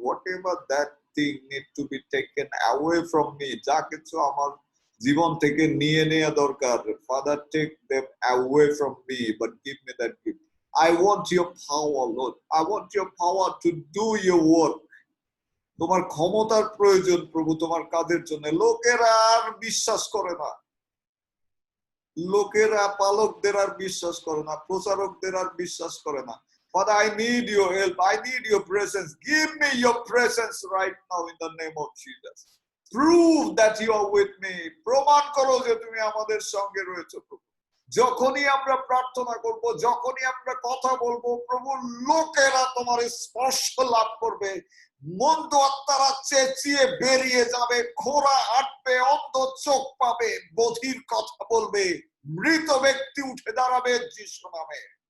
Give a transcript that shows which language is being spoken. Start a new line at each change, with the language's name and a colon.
English: Whatever that thing needs to be taken away from me,
Bangla: যা কিছু আমার জীবন থেকে নিয়ে নেওয়া দরকার,
English: Father, take them away from me, but give me that gift. I want your power, Lord. I want your power to do your work.
Bangla: তোমার ক্ষমতার প্রয়োজন প্রভু তোমার কাজের জন্য। লোকেরা আর বিশ্বাস করে না, লোকেরা পালকদের আর বিশ্বাস করে না, প্রচারকদের আর বিশ্বাস করে না।
English: Father, I need your help. I need your presence. Give me your presence right now in the name of Jesus. Prove that you are with me.
Bangla: প্রমাণ করো যে তুমি আমাদের সঙ্গে রয়েছো প্রভু। যখনই আমরা প্রার্থনা করব, যখনই আমরা কথা বলবো প্রভু, লোকেরা তোমার স্পর্শ লাভ করবে। মন্দ আত্মারা চেঁচিয়ে বেরিয়ে যাবে, খোঁড়া আটবে, অন্ধ চোখ পাবে, বধির কথা বলবে, মৃত ব্যক্তি উঠে দাঁড়াবে যিশু নামে।